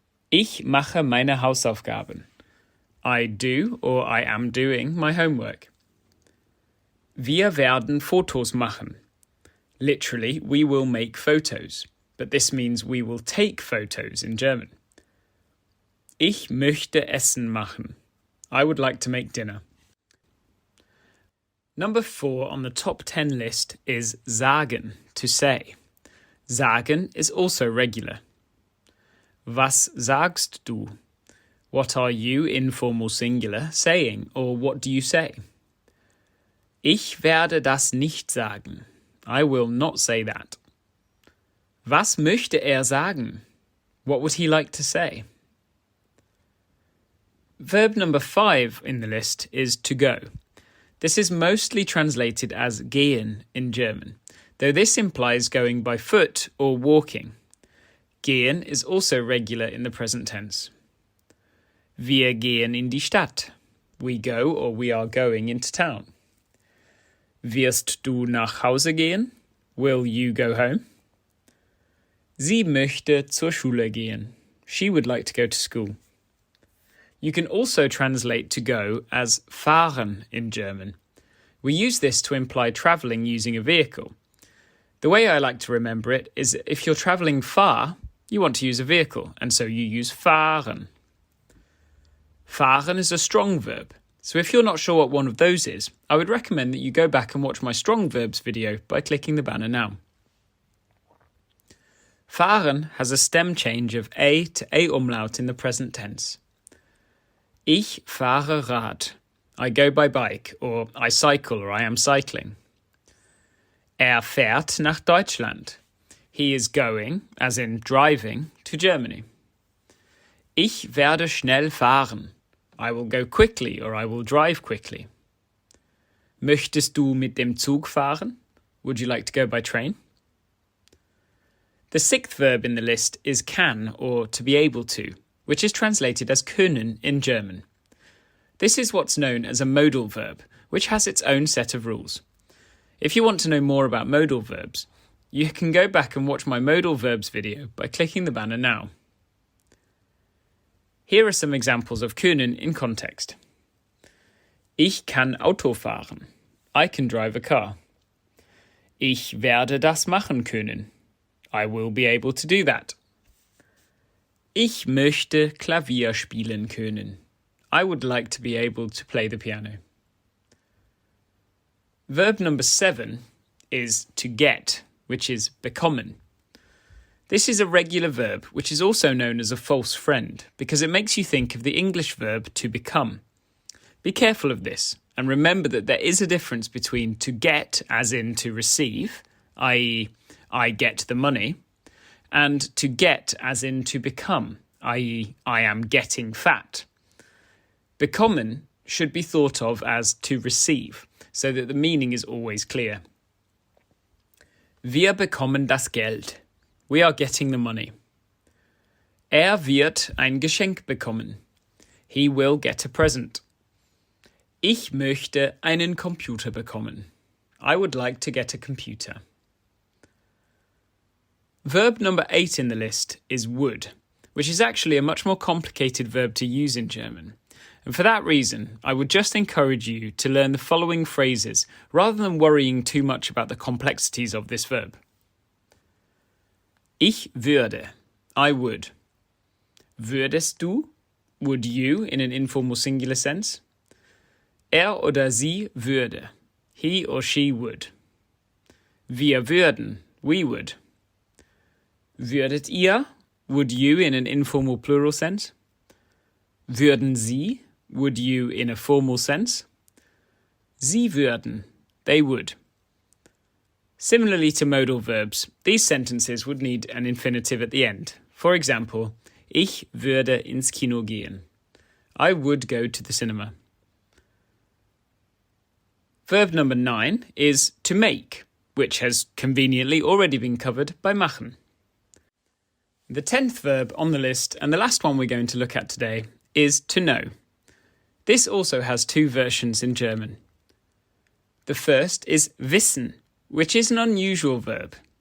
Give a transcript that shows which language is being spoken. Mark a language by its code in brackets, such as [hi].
[de] Ich mache meine Hausaufgaben. [en] I do or I am doing my homework. [de] Wir werden Fotos machen. [en] Literally, we will make photos, but this means we will take photos in German. [de] Ich möchte Essen machen. [en] I would like to make dinner. Number 4 on the top 10 list is sagen, to say. Sagen is also regular. [de] Was sagst du? [en] What are you, informal singular, saying, or what do you say? [de] Ich werde das nicht sagen. [en] I will not say that. [de] Was möchte sagen? [en] What would he like to say? Verb number 5 in the list is to go. This is mostly translated as gehen in German, though this implies going by foot or walking. Gehen is also regular in the present tense. [de] Wir gehen in die Stadt. [en] We go or we are going into town. [de] Wirst du nach Hause gehen? [en] Will you go home? [de] Sie möchte zur Schule gehen. [en] She would like to go to school. You can also translate to go as fahren in German. We use this to imply travelling using a vehicle. The way I like to remember it is if you're travelling far, you want to use a vehicle, and so you use fahren. Fahren is a strong verb, so if you're not sure what one of those is, I would recommend that you go back and watch my strong verbs video by clicking the banner now. Fahren has a stem change of A to A umlaut in the present tense. [de] Ich fahre Rad. [en] I go by bike, or I cycle, or I am cycling. [de] Fährt nach Deutschland. [en] He is going, as in driving, to Germany. [de] Ich werde schnell fahren. [en] I will go quickly, or I will drive quickly. [de] Möchtest du mit dem Zug fahren? [en] Would you like to go by train? The 6th verb in the list is kann, or to be able to, which is translated as können in German. This is what's known as a modal verb, which has its own set of rules. If you want to know more about modal verbs, you can go back and watch my modal verbs video by clicking the banner now. Here are some examples of können in context. [de] Ich kann Auto fahren. [en] I can drive a car. [de] Ich werde das machen können. [en] I will be able to do that. [de] Ich möchte Klavier spielen können. [en] I would like to be able to play the piano. Verb number 7 is to get, which is bekommen. This is a regular verb, which is also known as a false friend, because it makes you think of the English verb to become. Be careful of this, and remember that there is a difference between to get, as in to receive, i.e., I get the money, and to get, as in to become, i.e., I am getting fat. Bekommen should be thought of as to receive, so that the meaning is always clear. [de] Wir bekommen das Geld. [en] We are getting the money. [de] Wird ein Geschenk bekommen. [en] He will get a present. [de] Ich möchte einen Computer bekommen. [en] I would like to get a computer. Verb number 8 in the list is would, which is actually a much more complicated verb to use in German. And for that reason, I would just encourage you to learn the following phrases rather than worrying too much about the complexities of this verb. [de] Ich würde. [en] I would. [de] Würdest du? [en] Would you in an informal singular sense? [de] Oder sie würde. [en] He or she would. [de] Wir würden. [en] We would. [de] Würdet ihr? [en] Would you in an informal plural sense? [de] Würden sie? [en] Would you in a formal sense? [de] Sie würden. [en] They would. Similarly to modal verbs, these sentences would need an infinitive at the end. For example, [de] ich würde ins Kino gehen. [en] I would go to the cinema. Verb number 9 is to make, which has conveniently already been covered by machen. The 10th verb on the list, and the last one we're going to look at today, is to know. This also has two versions in German. The first is wissen, which is an unusual verb.